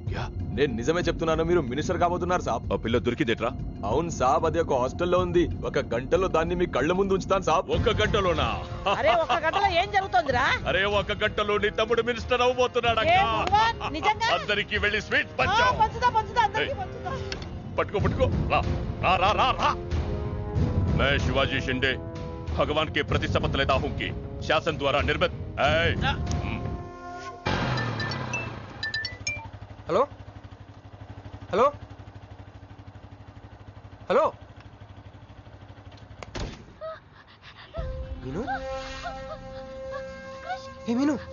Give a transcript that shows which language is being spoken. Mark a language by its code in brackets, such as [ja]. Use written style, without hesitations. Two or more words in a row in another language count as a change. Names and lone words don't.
[te] నేను నిజమే చెప్తున్నాను, మీరు మినిస్టర్ కాబోతున్నారు సాబ్. ఆ పిల్ల దొరికిందేట్రా? అవును సాబ్, అది ఒక హాస్టల్లో ఉంది. 1 గంటలో దాన్ని మీ కళ్ళ ముందు ఉంచుతాను సాబ్. 1 గంటలోనా? అరే 1 గంటలో ఏం జరుగుతుందిరా? అరే 1 గంటలో నీ తమ్ముడు మినిస్టర్ అవబోతున్నాడు. ఏ భగవాన్, నిజంగా? అందరికి వెళ్ళి స్వీట్ ఆ, పంచు. పంచుదా పంచుదా అందరికీ పంచుదా. [hi] पटको पटको रा रा रा रा रा। मैं शिवाजी शिंदे भगवान के प्रति शपथ लेता हूं कि शासन द्वारा निर्मित [te] హలో హలో హలో మీను ఏ మీను